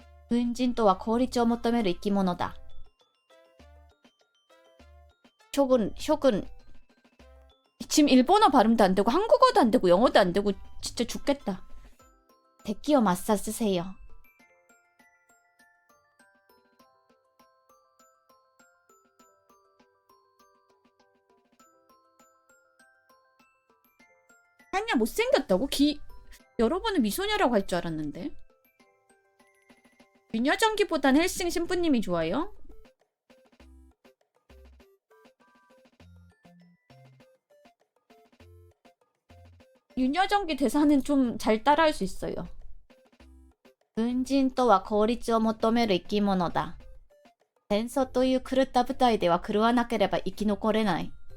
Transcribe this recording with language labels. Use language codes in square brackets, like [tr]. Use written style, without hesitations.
[ja] 軍人とは効率を求める生き物だ. [ko] 쇼군. 지금 일본어 발음도 안 되고 한국어도 안 되고 영어도 안 되고 진짜 죽겠다. 대기어 마사 쓰세요. 아니야, 못생겼다고? 여러분은 미소녀라고 할 줄 알았는데. 유녀전기보단 헬싱 신부님이 좋아요? 유녀전기 대사는 좀 잘 따라할 수 있어요. [ja] 軍人とは効率を求める生き物だ.戦争という狂った舞台では狂わなければ生き残れない.